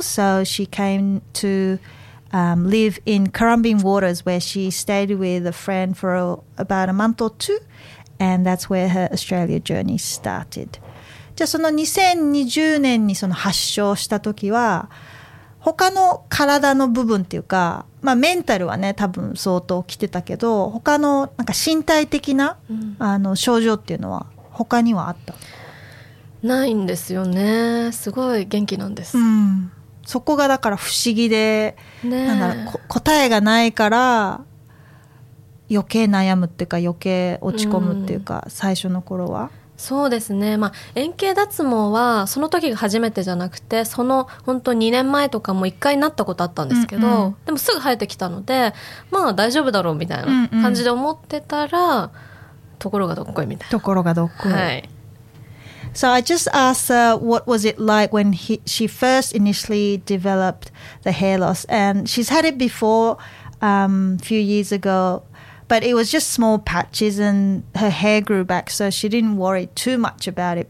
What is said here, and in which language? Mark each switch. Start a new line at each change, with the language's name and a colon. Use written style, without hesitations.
English: So she came to live in Currumbin Waters, where she stayed with a friend for about a month or two, and that's where her Australia journey started.
Japanese: じゃあその2020年にその発症した時は他の体の部分っていうか、まあ、メンタルはね多分相当きてたけど他のなんか身体的な、うん、あの症状っていうのは他にはあった？ないんですよね。すごい元気なんです、うん、そこがだから不思議で、ね、なんだろう答えがないから余計悩むっていうか余計落ち込むっていうか、うん、最初の頃はそうですね、まあ、円形脱毛はその時が初めてじゃなくてその本当2年前とかも1回なったことあったんですけど、うんうん、でもすぐ生えてきたのでまあ大丈夫だろうみたいな感じで思ってたら、うんうん、ところがどっこいみたいなところがどっこい、はい、
English: So I just asked her what was it like when she first initially developed the hair loss and she's had it before a few years agoBut it was just small patches and her hair grew back, so she didn't worry too much about it.